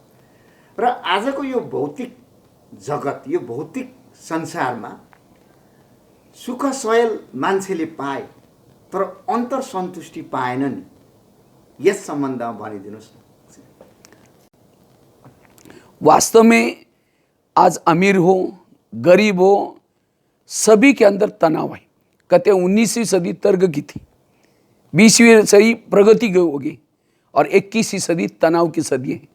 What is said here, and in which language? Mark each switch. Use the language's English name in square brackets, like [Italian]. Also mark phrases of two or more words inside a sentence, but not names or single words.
[Nepali] र आजको यो भौतिक जगत, यो भौतिक संसारमा सुख सयल मान्छेले पाए तर अन्तर सन्तुष्टि पाएन नि, यस सम्बन्धमा भनिदिनुहोस् न। [Hindi] वास्तव में आज अमीर हो गरीब हो सभी के अंदर तनाव है। कहते 19वीं सदी तर्क की थी, 20वीं सदी प्रगति की होगी और 21वीं सदी तनाव की सदी है।